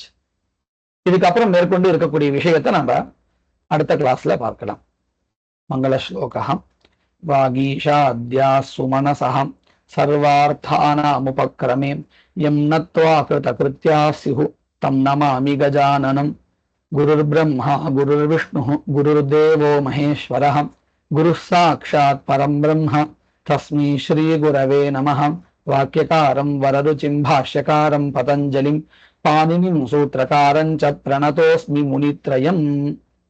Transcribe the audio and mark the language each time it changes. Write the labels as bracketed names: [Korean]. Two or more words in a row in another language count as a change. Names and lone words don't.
[Tamil] இதுக்கப்புறம் மேற்கொண்டு இருக்கக்கூடிய விஷயத்தை நம்ம அடுத்த கிளாஸ்ல பார்க்கலாம். மங்கள ஸ்லோகம். [Sanskrit] वागीशाद्याः सुमनसः सर्वार्थानामुपक्रमे यं नत्वा कृतकृत्याः स्युः तं नमामि गजाननम्. गुरुर् ब्रह्मा गुरुर् विष्णुः गुरुर्देवो महेश्वरः गुरुः साक्षात् परं ब्रह्म तस्मै श्री गुरवे नमः. वाक्यकारं वररुचिं भाष्यकारं पतञ्जलिं पाणिनिं सूत्रकारं च प्रणतोऽस्मि मुनित्रयम्.